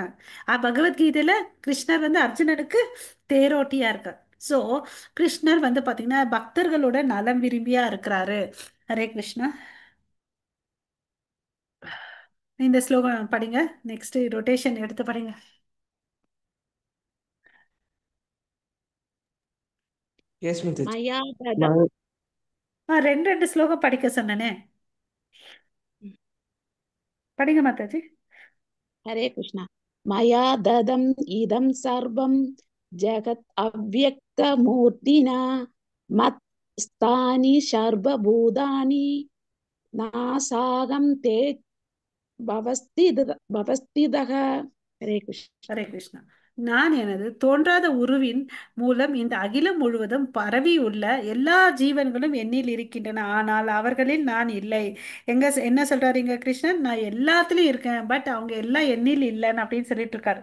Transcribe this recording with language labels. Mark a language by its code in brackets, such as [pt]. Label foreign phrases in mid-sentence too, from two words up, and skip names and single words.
[ta] பகவத்கீதையில கிருஷ்ணர் வந்து அர்ஜுனனுக்கு தேரோட்டியா இருக்கார். சோ கிருஷ்ணர் வந்து பாத்தீங்கன்னா பக்தர்களோட நலம் விரும்பியா இருக்கிறாரு. [sa] हरे कृष्ण. [ta] இந்த ஸ்லோகம் படிங்க. [en] next rotation [ta] எடுத்து படிங்க. [en] Yes, Mataji. [sa] मया तद Ma- [ta] ரெண்டு ரெண்டு ஸ்லோகம் படிக்க சொன்னனே, படிங்க மாதாஜி. [sa] हरे कृष्ण मया ददम् इदं सर्वं जगत् अव्यक्तमूर्तिना मत् स्थानि सर्वभूतानि नासागं ते भवस्थितः हरे कृष्ण हरे कृष्ण. [ta] நான் எனது தோன்றாத உருவின் மூலம் இந்த அகிலம் முழுவதும் பரவி உள்ள எல்லா ஜீவன்களும் என்னில் இருக்கின்றன, ஆனால் அவர்களில் நான் இல்லை. என்ன சொல்றாரு இங்க கிருஷ்ணன், நான் எல்லாத்துலயும் இருக்கேன், பட் அவங்க எல்லாம் என்னில் இல்லைன்னு அப்படின்னு சொல்லிட்டு இருக்காரு.